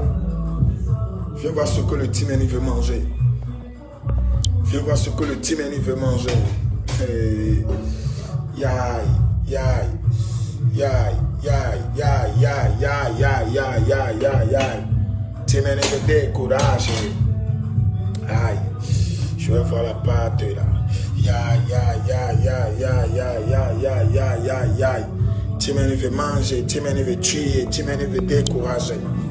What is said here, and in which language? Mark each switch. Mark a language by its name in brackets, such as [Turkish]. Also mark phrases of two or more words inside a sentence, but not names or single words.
[French] Viens voir ce que le Timeni veut manger. Viens voir ce que le Timeni veut manger. Hey. Yai, yai, yai, yai, yai, yai, yai, yai, yai, yai, yai, yai. Timeni me décourage. Aïe. Je vais voir la pâte là. Timeni veut manger, Timeni veut tuer, Timeni veut décourager.